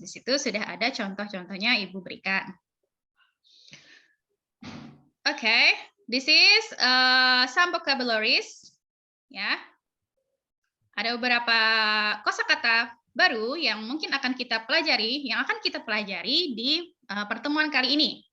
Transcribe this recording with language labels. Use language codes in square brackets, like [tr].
[id] Di situ sudah ada contoh-contohnya Ibu berikan. [en] Okay, this is some vocabularies. [id] Ya, ada beberapa kosakata baru yang mungkin akan kita pelajari, di pertemuan kali ini.